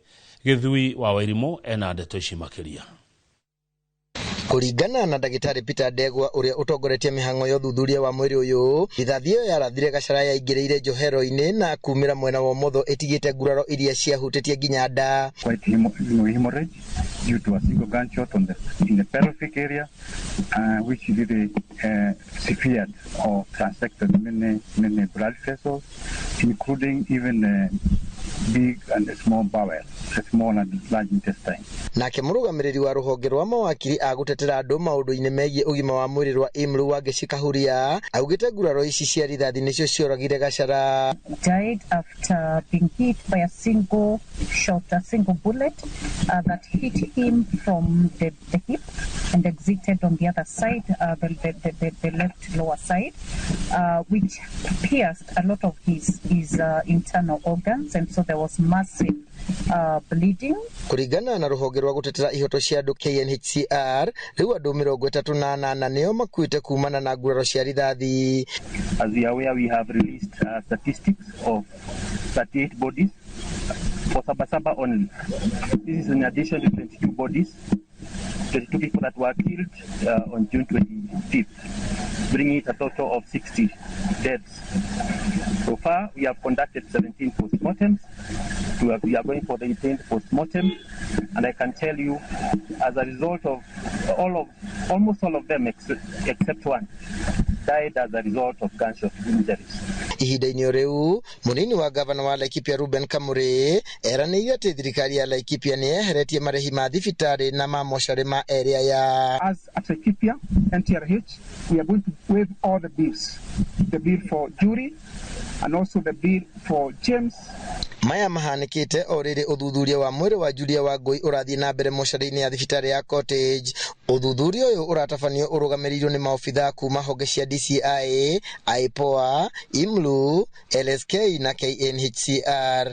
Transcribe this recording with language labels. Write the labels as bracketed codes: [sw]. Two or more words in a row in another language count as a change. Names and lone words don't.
[ki] Githui wa Wairimu ena ndeto ici makiria. Kuringana na Dagitari Peter Ndegwa uria utongoretie mihango ya uthuthuria wa mwiri uyu, rithathi iyo yarathire Gachara yaingiriire njohero-ini na kumira mwena wa motho etigite nguraro iria ciahutitie nginya nda. [en] Hemorrhage due to a single gunshot in the pelvic area, which really severed or transected many blood vessels, including even big and small bowel, small and large intestine. [ki] Nake murugamiriri wa ruhonge rwa mawakiri agutetera andu maundu-ini megie ugima wa mwiri rwa IMLU wa Gicikahuria augite nguraro ici cia rithathi nicio cioragire Gachara. [en] Died after being hit by a single bullet that hit him from the hip and exited on the other side, the left lower side, which pierced a lot of his internal organs, and so there was massive bleeding. [ki] Kuringana na ruhonge rwa gutetera ihoto cia andu KNHCR, riu andu 38 nio makuite kumana na nguraro cia rithathi. [en] As we are aware, we have released statistics of 38 bodies for Sabasaba only. This is in addition to 22 bodies, 22 people that were killed on June 25th, bringing it a total of 60 deaths. So far, we have conducted 17 postmortems. We are going for the 18th postmortem, and I can tell you, as a result of almost all of them except one, died as a result of gunshot injuries. [ki] Ihinda-ini riu munini wa gavana wa Laikipia Ruben Kamuri eraniire ati thirikari ya Laikipia ni eheretie marihi ma thibitari na ma moshari ma area ya. [en] As at Laikipia NTRH, we are going to waive all the bills, the bill for jury and also the bill for James. [ki] Maya mahanikite oriri uthuthuria wa mwiri wa Julia Wangui urathie na mbere moshari-ini ya thibitari ya Cottage. Uthuthuria uyu uratafanio urugamirirwo ni maofitha kuma honge cia DCI, IPOA, IMLU, LSK na KNHCR.